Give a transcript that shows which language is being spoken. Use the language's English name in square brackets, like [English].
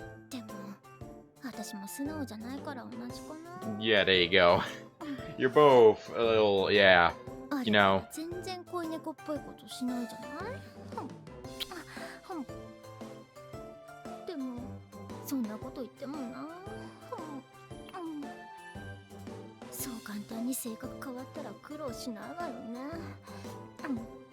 [Japanese] でも私も素直じゃないから同じかな。 [English] Yeah, there you go. You're both a little, yeah, you know. [Japanese] 全然恋猫っぽいことしないじゃない。でもそんなこと言ってもな。そう簡単に性格変わったら苦労しないわよね。